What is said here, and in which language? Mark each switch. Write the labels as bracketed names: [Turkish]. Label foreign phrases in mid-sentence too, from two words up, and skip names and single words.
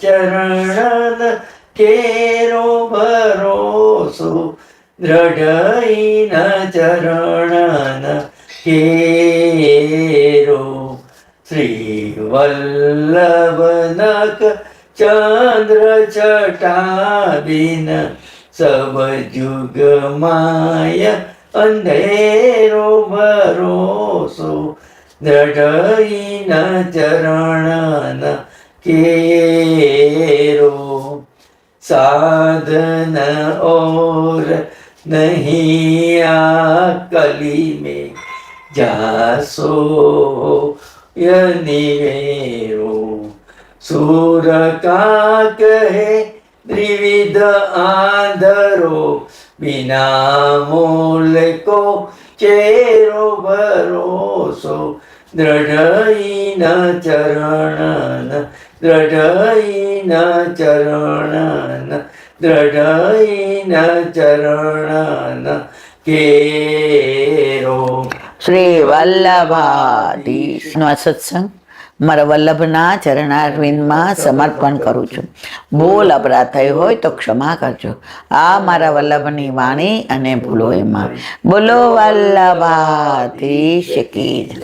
[Braj] चरण केरो भरोसो, दृढ़ चरण केरो, श्री वल्लभनक चंद्र छटाबिन सब जुग माय अंधेरो भरोसो, दृढ़ चरण केरो, साधन और नहीं आ कली में जासो निवेरो, सूर का कहे त्रिविध आंधरो, बिना मूल को चेरो भरोसो, दृढ़ चरण, दृढ़ चरण, दृढ़ चरण केरो. [Gujarati] શ્રી વલ્લભાધીશનો આ સત્સંગ મારા વલ્લભના ચરણારવિંદમાં સમર્પણ કરું છું. ભૂલ અપરાધ થઈ હોય તો ક્ષમા કરજો. આ મારા વલ્લભની વાણી અને ભૂલો એમાં. [Hindi] बोलो वल्लभाधीश की जय.